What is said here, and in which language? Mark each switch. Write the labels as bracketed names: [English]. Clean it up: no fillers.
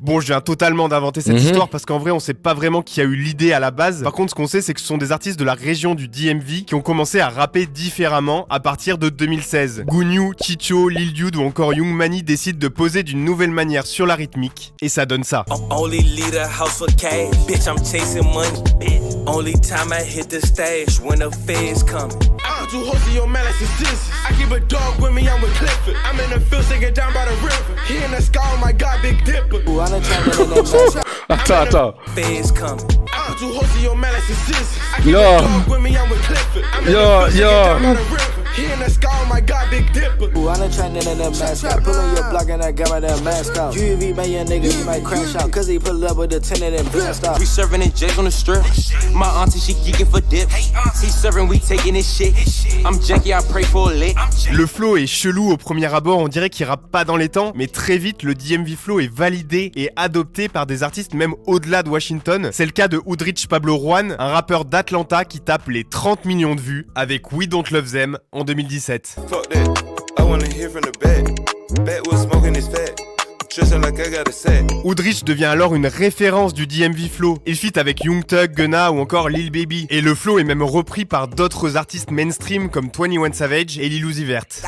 [French] Bon, je viens totalement d'inventer cette histoire parce qu'en vrai on sait pas vraiment qui a eu l'idée à la base. Par contre, ce qu'on sait, c'est que ce sont des artistes de la région du DMV qui ont commencé à rapper différemment à partir de 2016. Gouniou, Chicho, Lil Dude ou encore Young Money décident de poser d'une nouvelle manière sur la rythmique et ça donne ça. [English] Only lead a house for cash, bitch, I'm chasing money. Only time I hit the stage when the feds coming. I'm too hot to your man like this. I keep a dog with me, I'm with Clifford. I'm in the field singing down by the river. He in the sky, oh my god, Big Dipper. [French] Attends. [English] Feds coming. I'm too hot to your man like this. I keep Yo. a dog with me, I'm with Clifford. I'm in the field singing down by the river. He in the sky, oh my god, Big Dipper. Ooh, I'm trending in the mascot. Pulling your block and I got my damn mask out. UV man, your nigga, he might crash out. Cause he pull up with the tenant and blast out. We serving in J's on the strip. My auntie, she geeking for dip. He serving, we taking his shit. I'm Jackie, I pray for a lick. [French] Le flow est chelou au premier abord, on dirait qu'il rappe pas dans les temps, mais très vite le DMV Flow est validé et adopté par des artistes même au-delà de Washington. C'est le cas de Hoodrich Pablo Juan, un rappeur d'Atlanta qui tape les 30 millions de vues avec We Don't Love Them en 2017. [English] Fuck that, I wanna hear from the back. Backwood smoking his fat. Like I got a set. [French] Hoodrich devient alors une référence du DMV Flow. Il feat avec Young Thug, Gunna ou encore Lil Baby. Et le flow est même repris par d'autres artistes mainstream comme 21 Savage et Lil Uzi Vert.